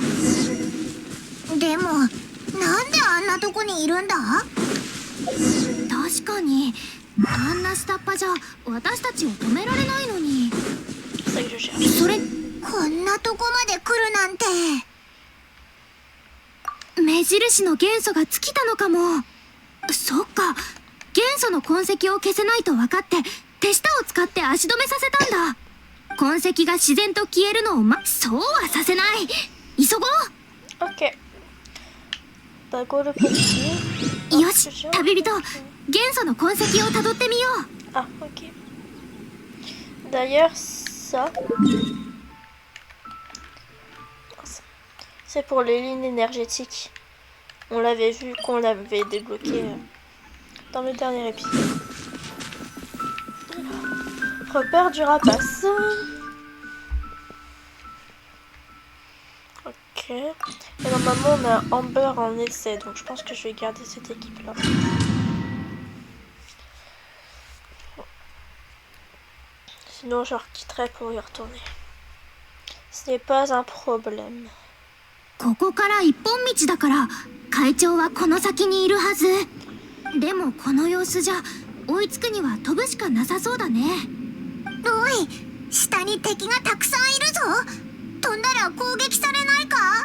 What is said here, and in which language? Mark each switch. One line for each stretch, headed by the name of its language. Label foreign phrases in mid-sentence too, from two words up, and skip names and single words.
Japanese: でもなんであんなとこにいるんだ？確かにあんな下っ端じゃ私たちを止められないのに。
French: C'est ça que je cherche.
Japanese: それこんなとこまで来るなんて。目印の元素が尽きたのかも。そっか、元素の痕跡を消せないと分かって手下を使って足止めさせたんだ。痕跡が自然と消えるのをそうはさせない。急ご
French: Ok. Bah, go le petit.
Japanese: う。よし、旅人、元素の痕跡をたどってみよう。
French: Ah, ok. D'ailleurs, ça. C'est pour les lignes énergétiques. On l'avait vu qu'on l'avait débloqué dans le dernier épisode. Repère du rapace. Ok. Et normalement on a Amber en essai, donc je pense que je vais garder cette équipe là. Sinon je quitterai pour y retourner. Ce n'est pas un problème.
Japanese: ここから一本道だから会長はこの先にいるはず。でもこの様子じゃ追いつくには飛ぶしかなさそうだね。おい、下に敵がたくさんいるぞ。飛んだら攻撃されないか？